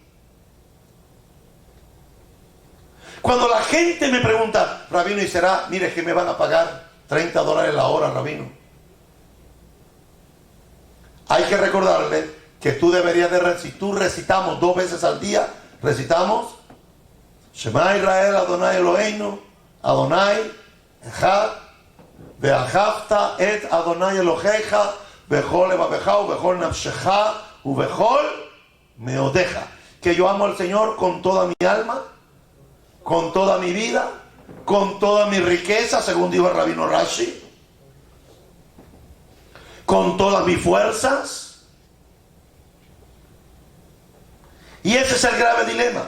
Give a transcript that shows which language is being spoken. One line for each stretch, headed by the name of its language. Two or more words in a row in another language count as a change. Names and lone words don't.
Spanish: Cuando la gente me pregunta: rabino, ¿y será? Mire, es que me van a pagar $30 la hora, rabino. Hay que recordarle que tú deberías si tú recitamos 2 veces al día, recitamos
Hebrew: שמע ישראל אדני אלוהינו אדני אחד ואהבת את אדני אלוהיך בכל לבבך ובכל נפשך ובכל מאודך.
Spanish: Que yo amo al Señor con toda mi alma, con toda mi vida, con toda mi riqueza, según dijo el rabino Rashi, con todas mis fuerzas. Y ese es el grave dilema.